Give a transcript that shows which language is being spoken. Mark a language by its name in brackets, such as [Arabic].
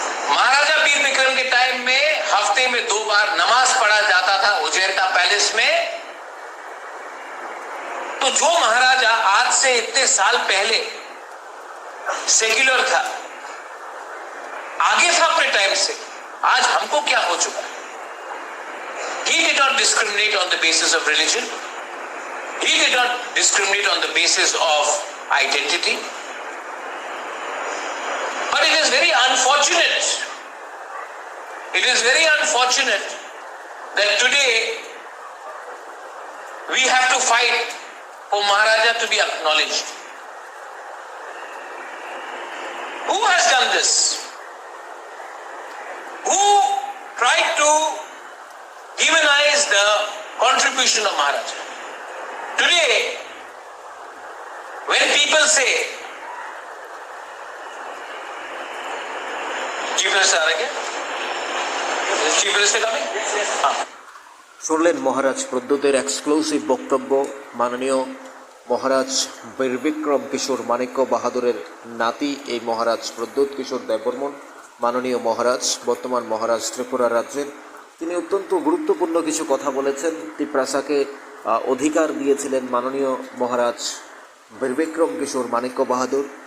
[Hindi] महाराजा वीर विक्रम के टाइम में हफ्ते में 2 बार नमाज पढ़ा जाता था उजैरता पैलेस में। तो जो महाराजा आज से इतने साल पहले सेक्युलर था, आगे था अपने टाइम से, आज हमको क्या हो चुका है? [English] He did not discriminate on the basis of religion. He did not discriminate on the basis of identity. But it is very unfortunate. It is very unfortunate that today we have to fight for Maharaja to be acknowledged. Who has done this? Who tried to demonize the contribution of Maharaja? Today, when people say, Chief Minister, is Chief Minister coming? [Bangla] শুনলেন মহারাজ প্রদ্যোতের exclusive বক্তব্য। মাননীয় মহারাজ বীরবিক্রম কিশোর মাণিক্য বাহাদুরের নাতি এই মহারাজ প্রদ্যোৎ কিশোর দেববর্মন, মাননীয় মহারাজ, বর্তমান মহারাজ ত্রিপুরা রাজ্যের। তিনি অত্যন্ত গুরুত্বপূর্ণ কিছু কথা বলেছেন। তিপ্রাসাকে অধিকার দিয়েছিলেন মাননীয় মহারাজ বীরবিক্রম কিশোর মাণিক্য বাহাদুর।